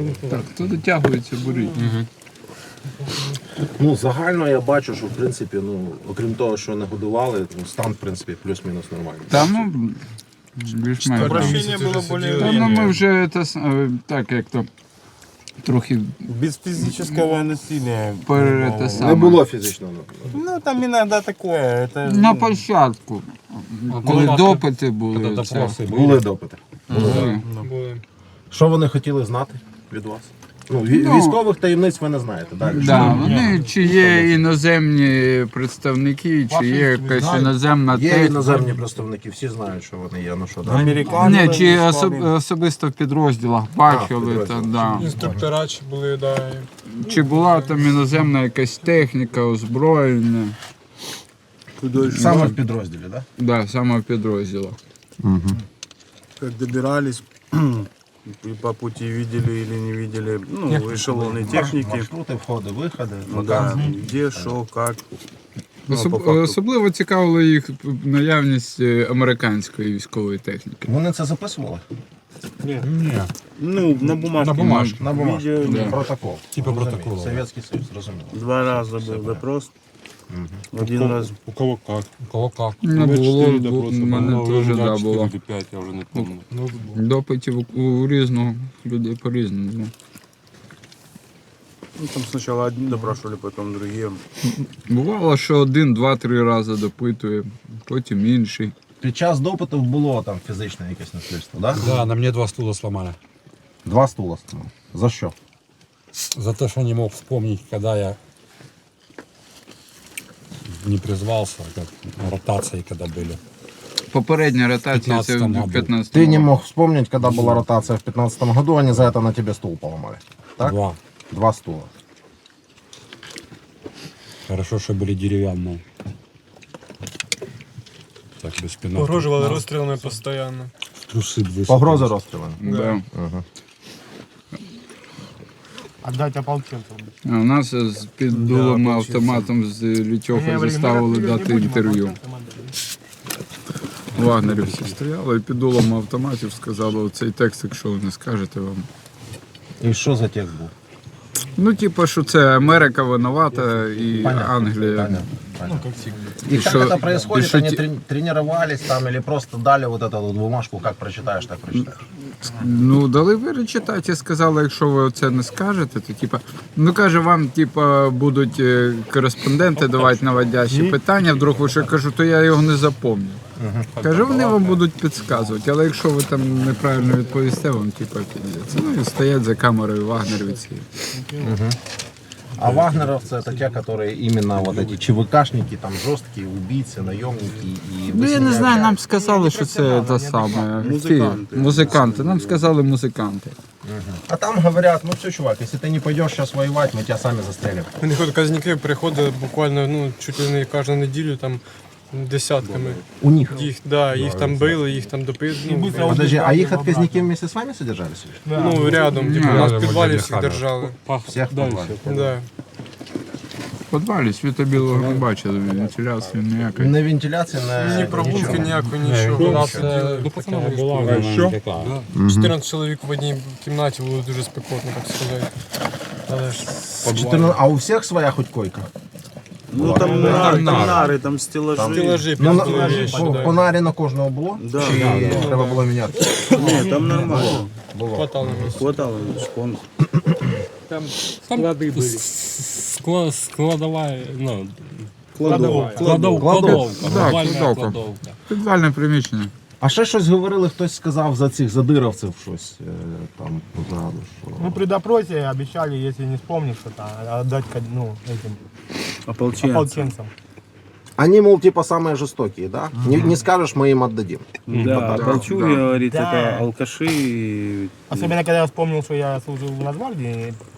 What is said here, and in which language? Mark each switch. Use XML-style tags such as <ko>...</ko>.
<uk>Так, хто дотягується, беріть. Ну, загально я бачу, що в принципі, ну, окрім того, що не годували, ну, стан, в принципі, плюс-мінус нормальний. Та ну, більш-менш. Та ну ми вже так як то трохи</uk> <ru>Без физического насилия. перете</ru> <uk>Не саме. було фізичного.</uk> <ru>Ну, там иногда такое. Это...</ru> <uk>На початку, коли допити були. Це. Були допити. Були. Що вони хотіли знати від вас? Ну, військових таємниць ви не знаєте, далі. Да, вони чи є іноземні представники, чи є якась іноземна Є техніка. іноземні представники, всі знають, що вони є, ну що, да? Ні, чи особисто в підрозділах бачили, та, да. Інструктора чи були, да. Чи була там іноземна якась техніка, озброєння. Саме в підрозділі, так? Да? Да, саме в підрозділах.</uk> <ru>Как добирались, и по пути видели или не видели, ну, эшелоны техники.</ru> <uk>Маршрути, входи, виходи.</uk> <ru>Да, где, что, как.</ru> <uk>Особливо цікавила їх наявність американської військової техніки. Вони це записували?</uk> <ru>Ну, на бумажке. На бумажку. Видео,</ru> <uk>Протокол. Типа протоколу. Совєтський Союз, зрозуміло.</uk> <ru>2 раза был допрос. Один раз. У кого как?</ru> <uk>Не було, в мене теж да, було. 5, я вже не пам'ятаю. Допитів у різного, людей по-різному.</uk> <ru>Ну, там сначала одни допрашивали, потом другие.</ru> <uk>Бувало, що 1, 2, 3 рази допитує, потім інший. Під час допитів було там фізичне якесь насильство, так? Да?</uk> <ru>Да, на мне 2 стула сломали.</ru> <uk>2 стула стало. За що?</uk> <ru>За то, что не мог вспомнить, когда я не призвался, как ротации, когда были.</ru> <uk>Попередня ротація це в 15-му. 15</uk> <ru>Ты не мог вспомнить, когда была ротация в 2015 году, они за это на тебе стул поломали. Так? 2. 2 стула. Хорошо, что были деревянные. Так, без спина.</ru> <uk>Погрожували розстрілами постійно.</uk> <ru>В трусы высыпались.</ru> <uk>Погроза розстрілами. Да. Ага.</uk> <ru>Отдать ополченцам.</ru> <uk>А у нас з під дулом автоматом з Лютьохою заставили дати інтерв'ю. Вагнерівці стояли і під дулом автоматів сказали, оцей текст, якщо ви не скажете вам. І що за текст був? Ну, типу, що це Америка</uk> <ru>виновата</ru> <uk>і Англія.</uk> <ru>Понятно. И И как шо- это происходит? и шо Они те- тренировались там или просто дали вот эту вот бумажку, как прочитаешь, так прочитаешь?</ru> <uk>Ну, дали перечитати і сказали, якщо ви це не скажете, то типа, ну каже, вам типа будуть кореспонденти давати наводящі питання, вдруг ви ще кажу, то я його не запомню. Каже, вони вам будуть підказувати, але якщо ви там неправильно відповісте, вам типа підійдеться. Ну і стоять за камерою вагнерівці.</uk> <ru>А вагнеровцы это те, которые именно вот эти ЧВКшники, там жесткие убийцы, наемники и...</ru> <uk>Ну я не знаю, нам сказали, що це те саме. Музиканти. Нам сказали музиканти.</uk> <ru>А там говорят, ну все, чувак, если ты не пойдешь сейчас воевать, мы тебя сами застрелим. У них отказники приходили буквально, ну, чуть ли не</ru> <uk>кожну неділю,</uk> <ru>там, десятками. У них?</ru> <uk>Їх там били, їх там допитували.</uk> <ru>Подожди, а их отказники вместе с вами содержались?</ru> <uk>Ну, рядом, типу, нас в підвалі всіх держали.</uk> <ru>Всех в подвале? Да.</ru> <uk>В підвалі світа білого не бачили, вентиляції ніякої.</uk> <ru>На вентиляции, на...</ru> <uk>Ні прогулки ніякої, нічого. У нас,</uk> <ru>Ну, пацаны была, що?</ru> <uk>14 чоловік в одній кімнаті, було дуже спекотно, так сказати. Але ж 14... А у всех своя хоть койка? Ну там нари, там стелажі. стелажі, Ну, п'ять на на кожного було? Чи треба було міняти? Ні, там нормально. хватало місця.</uk> <ru>Хватало, шпон. Там склады были. Складовая, ну, кладовка.</ru> <uk>Кладовка. Підвальне приміщення. А ще щось говорили, хтось сказав за цих задировців щось там позаду. Що...</uk> <ru>Ну, при допросе обещали, если не вспомнишь что-то, отдать ну, этим ополченцам. Они, мол, типа самые жестокие, да? Не скажешь, мы им отдадим. Да, Толчуги, говорит, это алкаши. Особенно, когда я вспомнил, что я служил в Нацгвардии.</ru>